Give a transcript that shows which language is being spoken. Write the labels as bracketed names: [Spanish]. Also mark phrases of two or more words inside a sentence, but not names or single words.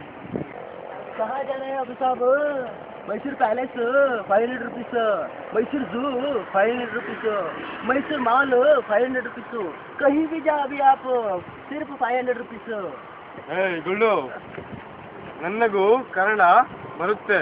[Kannada] ಸಹಜನೇ ಅದು ಸಾಬು. [Hindi] ಮೈಸೂರು ಪ್ಯಾಲೇಸ್ 500 रुपीस, मैसूर ज़ू 500 रुपीस, मैसूर मॉल 500 रुपीस, कहीं भी जा अभी आप सिर्फ 500 रुपीस. [Kannada] ಗುಳ್ಳು, ನನಗೂ ಕನ್ನಡ ಬರುತ್ತೆ.